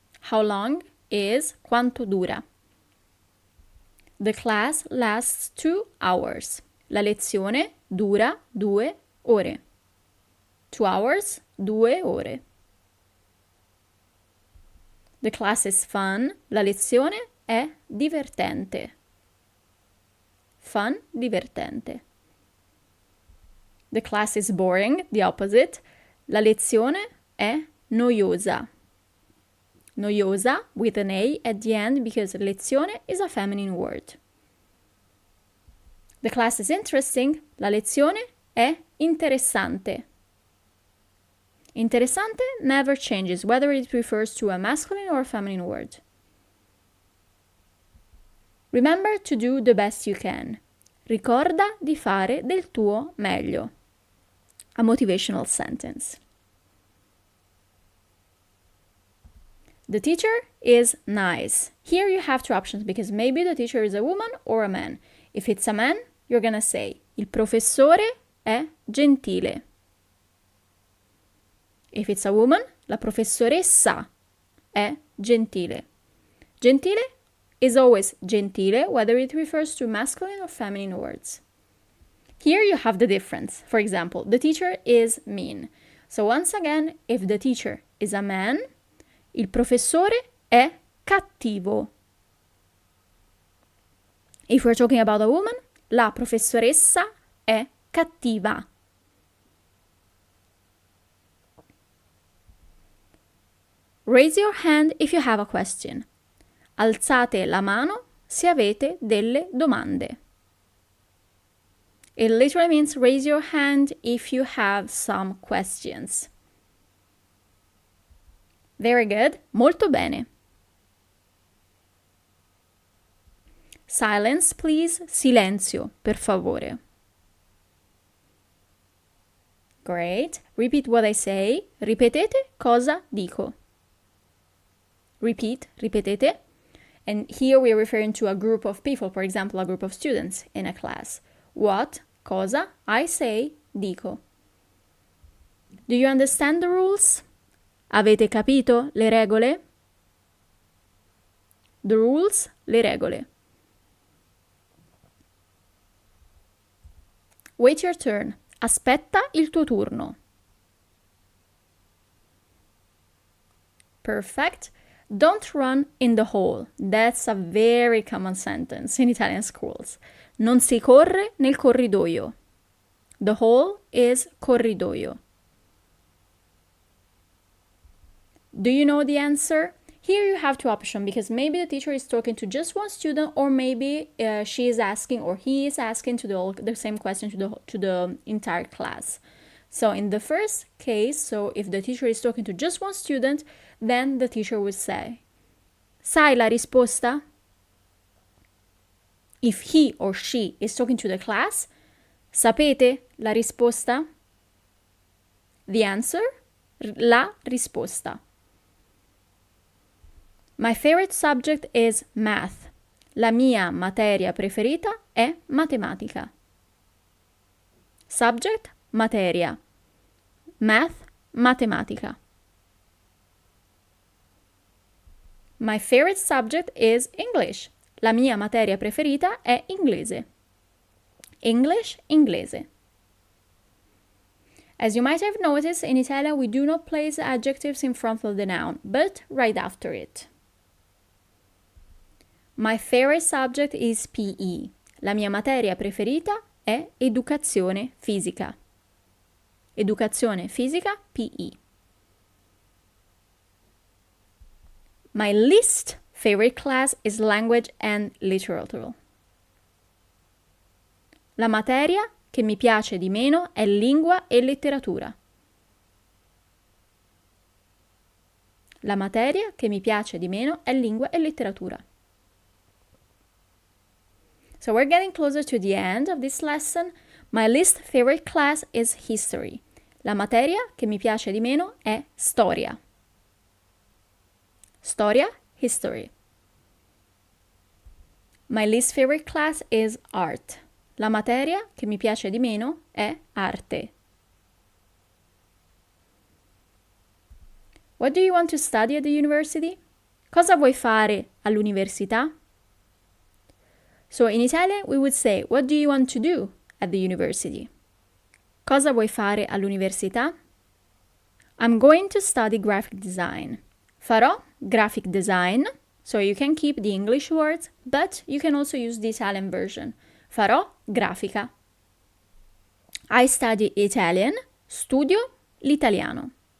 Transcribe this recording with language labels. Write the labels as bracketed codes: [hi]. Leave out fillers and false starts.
[en] How long is [it] quanto dura. [en] The class lasts 2 hours. [it] La lezione dura 2 ore. [en] 2 hours, [it] 2 ore. [en] The class is fun. [it] La lezione è divertente. [en] Fun, divertente. The class is boring, the opposite. [it] La lezione è noiosa. [en] Noiosa with an A at the end because lezione is a feminine word. The class is interesting. [it] La lezione è interessante. [en] Interessante never changes, whether it refers to a masculine or a feminine word. Remember to do the best you can. [it] Ricorda di fare del tuo meglio. [en] A motivational sentence. The teacher is nice. Here you have two options because maybe the teacher is a woman or a man. If it's a man, you're gonna say [it] il professore è gentile. [en] If it's a woman, [it] la professoressa è gentile. [en] Gentile is always gentile, whether it refers to masculine or feminine words. Here you have the difference. For example, the teacher is mean. So once again, if the teacher is a man, [it] il professore è cattivo. [en] If we're talking about a woman, [it] la professoressa è cattiva. [en] Raise your hand if you have a question. [it] Alzate la mano se avete delle domande. [en] It literally means raise your hand if you have some questions. Very good. [it] Molto bene. [en] Silence, please. [it] Silenzio, per favore. [en] Great. Repeat what I say. [it] Ripetete cosa dico. [en] Repeat, ripetete. And here we are referring to a group of people, for example, a group of students in a class. What, cosa, I say, dico. Do you understand the rules? [it] Avete capito le regole? [en] The rules, [it] le regole. [en] Wait your turn. [it] Aspetta il tuo turno. [en] Perfect. Don't run in the hall. That's a very common sentence in Italian schools. [it] Non si corre nel corridoio. [en] The hall is corridoio. Do you know the answer? Here you have two options because maybe the teacher is talking to just one student, or maybe she is asking or he is asking to the same question to the entire class. So in the first case, so if the teacher is talking to just one student, then the teacher would say, [it] sai la risposta? [en] If he or she is talking to the class, [it] sapete la risposta? [en] The answer, [it] la risposta. [en] My favorite subject is math. [it] La mia materia preferita è matematica. [en] Subject, materia. Math, matematica. My favorite subject is English. [it] La mia materia preferita è inglese. [en] English, inglese. As you might have noticed, in Italian we do not place adjectives in front of the noun, but right after it. My favorite subject is PE. [it] La mia materia preferita è educazione fisica. Educazione fisica, PE. [en] My least favorite class is language and literature. [it] La materia che mi piace di meno è lingua e letteratura. La materia che mi piace di meno è lingua e letteratura. [en] So we're getting closer to the end of this lesson. My least favorite class is history. [it] La materia che mi piace di meno è storia. Storia, history. [en] My least favorite class is art. [it] La materia che mi piace di meno è arte. [en] What do you want to study at the university? [it] Cosa vuoi fare all'università? [en] So in Italian we would say, what do you want to do at the university? [it] Cosa vuoi fare all'università? [en] I'm going to study graphic design. [it] Farò graphic design, [en] so you can keep the English words, but you can also use the Italian version. [it] Farò grafica. [en] I study Italian, [it] studio l'italiano.